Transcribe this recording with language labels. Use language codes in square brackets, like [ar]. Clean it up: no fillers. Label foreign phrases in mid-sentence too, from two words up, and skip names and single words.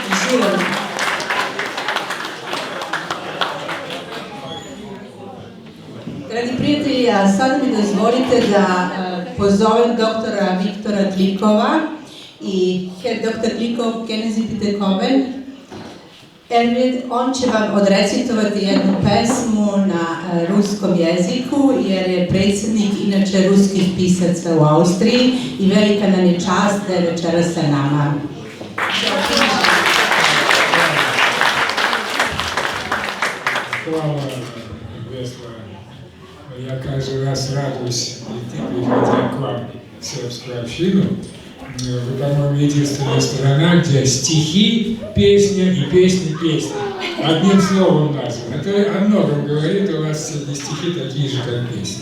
[sr] Živjeli. Dragi prijatelji, a sada mi dozvolite da pozovem doktora Viktora Klikova i doktor Klikov, [de] können Sie bitte kommen? [sr] On će vam odrecitovati jednu pesmu na ruskom jeziku, jer je predsjednik inače ruskih pisaca u Austriji i velika nam je čast da je večeras sa nama. Hvala, Vesla. [ru] Я каждый раз радуюсь, приходя к вам в сербскую общину. Вы, по-моему, единственная страна, где стихи, песня и песня. Одним словом названо. Это о многом говорит, у вас сегодня стихи такие же, как песни.